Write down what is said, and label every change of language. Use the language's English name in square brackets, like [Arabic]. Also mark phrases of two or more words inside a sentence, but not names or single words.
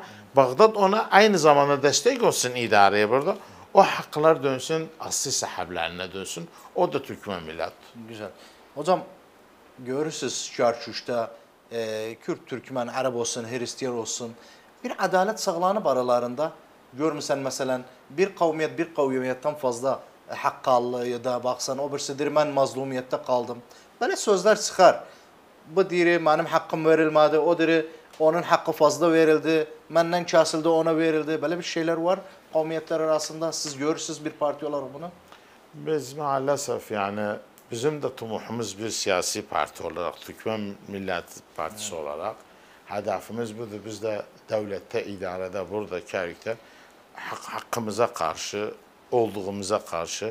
[Turkish] Bağdat ona aynı zamanda destek olsun idareye burada. O haklar dönsün, asli sahiplerine dönsün. O da Türkmen millet. Güzel. Hocam görürsünüz Çarşuş'ta Kürt, Türkmen, Arap olsun, Hristiyan olsun bir adalet sağlanıp aralarında. [Azerbaijani] Görmüsən məsələn bir qavmiyyətdən fazla haqq aldı ya da baxsan o birisidir mən mazlumiyyətdə qaldım. Belə sözlər çıxar. Bu deyir mənim haqqım verilmədi, o deyir onun haqqı fazla verildi, məndən kəsildi, ona verildi. Belə bir şeylər var qavmiyyətlər arasında. [Turkish] Siz görürsünüz bir parti olarak bunu? Biz maalesef yani bizim de tumuhumuz bir siyasi parti olarak, Türkmen Millet Partisi olarak hedefimiz budur. Biz de devlette, idarede, burada, Kerkük'te hakkımıza karşı, olduğumuza karşı.